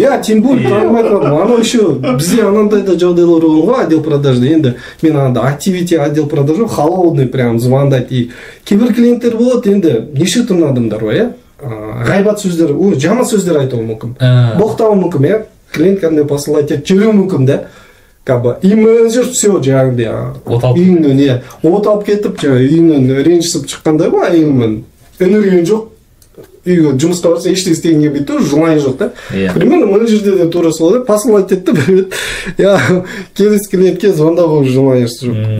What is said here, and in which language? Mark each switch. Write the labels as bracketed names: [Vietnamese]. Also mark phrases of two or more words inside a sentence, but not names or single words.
[Kazakh] Иә, [Russian] тем более [Kazakh] танымайтын адам. Анау еще бізде анандай да жағдайлар болған ғой [Russian] отдел продажда. [Kazakh] Енді мен анда activity [Russian] отдел продажа холодный прям [Kazakh] звондайды. И кейбір клиенттер болады, енді неше түрлі адамдар бар, иә. Ғайбат сөздер, жаман сөздер айтуы мүмкін. Боқтауы мүмкін, иә. Клиент кәдімгі посылать етіп жүруі мүмкін, да. [Russian] Как бы и менеджер все [Kazakh] жаңағыдай үйіңнен не от алып кетіп жаңағы үйіңнен ренжісіп шыққандай ғой айыңмен энергияң жоқ үйге жұмысқа барса ештеңе істегенге бүйтіп желание жоқ да. Примерно менеджерде де тура солай посылать етті бір я келесі клиентке звондауға желаниесі жоқ.